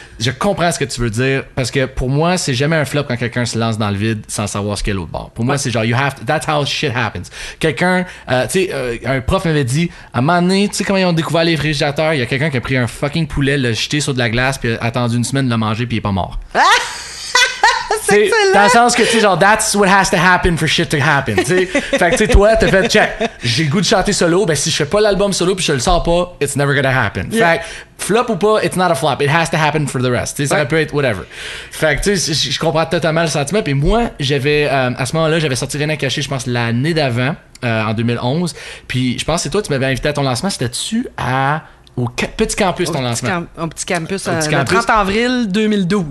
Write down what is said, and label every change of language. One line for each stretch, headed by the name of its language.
French: Je comprends ce que tu veux dire parce que pour moi, c'est jamais un flop quand quelqu'un se lance dans le vide sans savoir ce qu'est l'autre bord. Pour moi, c'est genre,
English: that's how shit happens.
French: Quelqu'un, tu sais, un prof m'avait dit, à un moment donné, tu sais comment ils ont découvert les réfrigérateurs? Il y a quelqu'un qui a pris un fucking poulet, l'a jeté sur de la glace, puis a attendu une semaine de le manger, puis il est pas mort. C'est excellent. Dans le sens que, tu sais, genre,
English: that's what has to happen for shit to happen, tu sais.
French: Fait que, tu sais, toi, t'as fait, check, j'ai le goût de chanter solo, ben si je fais pas l'album solo puis je le sors pas,
English: it's never gonna happen. Yeah.
French: Fait que, flop ou pas,
English: it's not a flop. It has to happen for the rest.
French: Tu sais, ça peut être whatever. Fait que, tu sais, je comprends totalement le sentiment. Puis moi, j'avais, à ce moment-là, j'avais sorti Rien à cacher, je pense, l'année d'avant, en 2011. Puis je pense que c'est toi, tu m'avais invité à ton lancement. C'était-tu au Petit Campus, ton lancement? Au Petit Campus, Petit le Campus. 30 avril 2012.